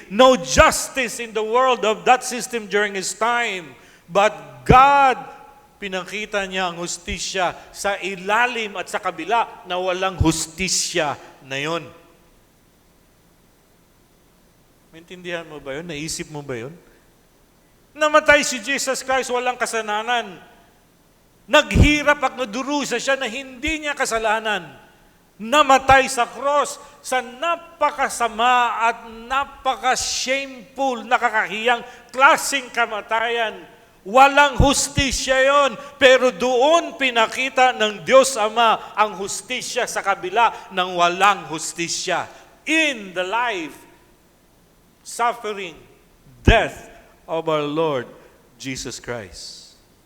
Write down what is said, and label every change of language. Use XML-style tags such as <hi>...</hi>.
<en>No justice in the world of that system during His time. But God,</en> <tl>pinakita niya ang hustisya sa ilalim at sa kabila na walang hustisya na yon. Maintindihan mo ba yun? Naisip mo ba yun? Namatay si Jesus Christ, walang kasalanan. Naghirap at nadurusa siya na hindi niya kasalanan. Namatay sa cross sa napakasama at napaka-shameful, nakakahiyang klaseng kamatayan. Walang hustisya yon, pero doon pinakita ng Diyos Ama ang hustisya sa kabila ng walang hustisya.</tl> <en>In the life, suffering, death of our Lord Jesus Christ.</en>